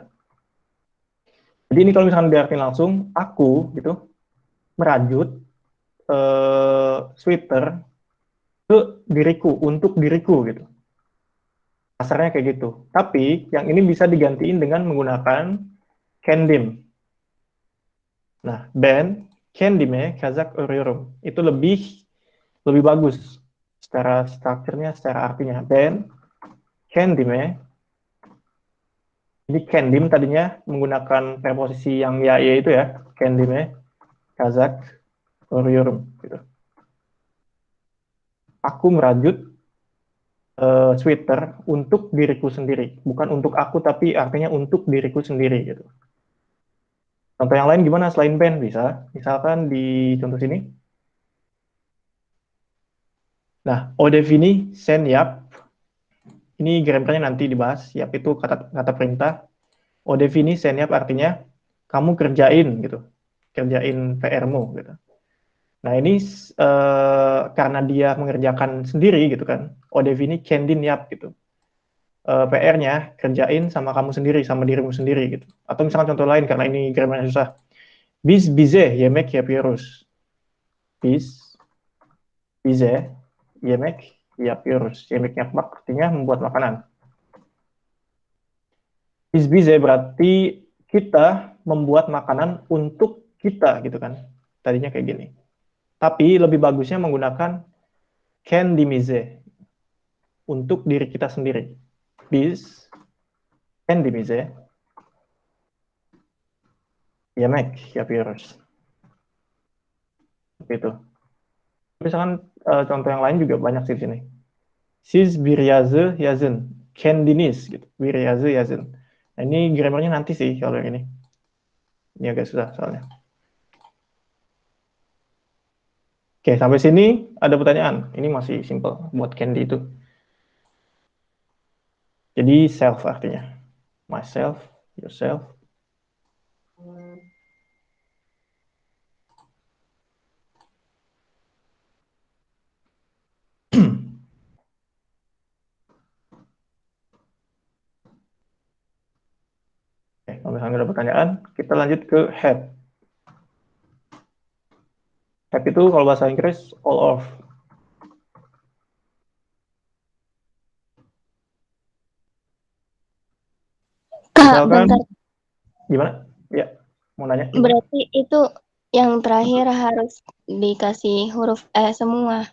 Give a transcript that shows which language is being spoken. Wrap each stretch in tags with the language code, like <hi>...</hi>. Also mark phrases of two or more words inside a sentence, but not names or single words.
<id>Jadi ini kalau misalkan diartikan langsung, aku gitu merajut sweater ke diriku, untuk diriku gitu. Kasarnya kayak gitu. Tapi yang ini bisa digantiin dengan menggunakan kendim.</id> <tr>Nah, ben kendime kazak örüyorum.</tr> <id>Itu lebih bagus secara strukturnya, secara artinya.</id> <tr>Ben kendime.</tr> <id>Jadi kendim tadinya menggunakan preposisi yang ya itu ya.</id> <tr>Kendime kazak örüyorum gitu.</tr> <id>Aku merajut sweater untuk diriku sendiri. Bukan untuk aku, tapi artinya untuk diriku sendiri gitu. Contoh yang lain gimana selain band? Bisa. Misalkan di contoh sini. Nah,</id> <tr>Odevini sen yap.</tr> <id>Ini grammarnya nanti dibahas. Yap itu kata perintah.</id> <tr>Odevini sen yap</tr> <id>artinya kamu kerjain gitu. Kerjain PR-mu gitu. Nah, ini karena dia mengerjakan sendiri gitu kan.</id> <tr>Odevini kendin yap gitu.</tr> <id>PR-nya kerjain sama kamu sendiri, sama dirimu sendiri gitu. Atau misalkan contoh lain karena ini grammarnya susah.</id> <tr>Biz bize yemek yapıyoruz. Biz bize yemek yapıyoruz. Yemek yapmak</tr> <id>artinya membuat makanan.</id> <tr>Biz bize</tr> <id>berarti kita membuat makanan untuk kita gitu kan. Tadinya kayak gini. Tapi lebih bagusnya menggunakan kendimize untuk diri kita sendiri.</id> <tr>Biz kendimize yemek yapıyoruz.</tr> <id>Gitu. Misalkan contoh yang lain juga banyak sih di sini.</id> <tr>Siz bir yazı yazın. Kendiniz gitu. Bir yazı yazın.</tr> <id>Nah, ini grammarnya nanti sih kalau yang ini. Ini agak susah soalnya. Oke, sampai sini ada pertanyaan. Ini masih simple buat Candy itu. Jadi self artinya.</id> <en>Myself, yourself.</en> <id>Oke, kalau misalnya ada pertanyaan, kita lanjut ke have. Have itu kalau bahasa Inggris</id> <en>all of.</en> <id>Kak, Misalkan bentar. gimana? Ya, mau nanya. Berarti itu yang terakhir harus dikasih huruf E semua.</id>